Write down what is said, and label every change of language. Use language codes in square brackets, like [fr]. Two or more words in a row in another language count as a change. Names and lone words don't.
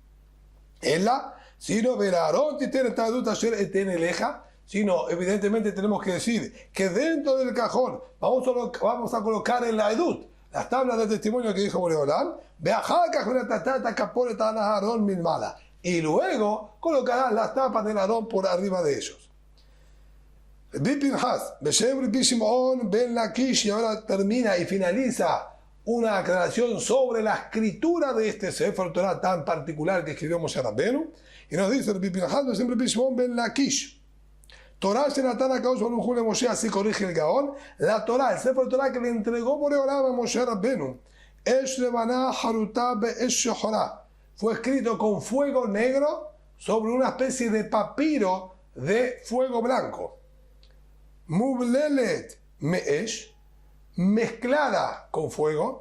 [es] Sino evidentemente tenemos que decir que dentro del cajón vamos a colocar en la edut las tablas de testimonio que dijo Boreolam, y luego colocarán las tapas del Arón por arriba de ellos. Rabbi Pinhas, Beshem Rabbi Shimon ben Lakish, y ahora termina y finaliza una aclaración sobre la escritura de este Sefer Torah tan particular que escribió Moshe Rabbeinu, y nos dice Rabbi Pinhas, Beshem Rabbi Shimon ben Lakish, [he] תורה שנתן הקדוש ברוך הוא למשה, [es] así corrige el Gaón, la Torah, el Sefer Torah que le entregó Boreolam a Moshe Rabbeinu, [he] אש לבנה חרותה באש שחורה, [es] fue escrito con fuego negro sobre una especie de papiro de fuego blanco. [he] מובללת מאש, [es] mezclada con fuego.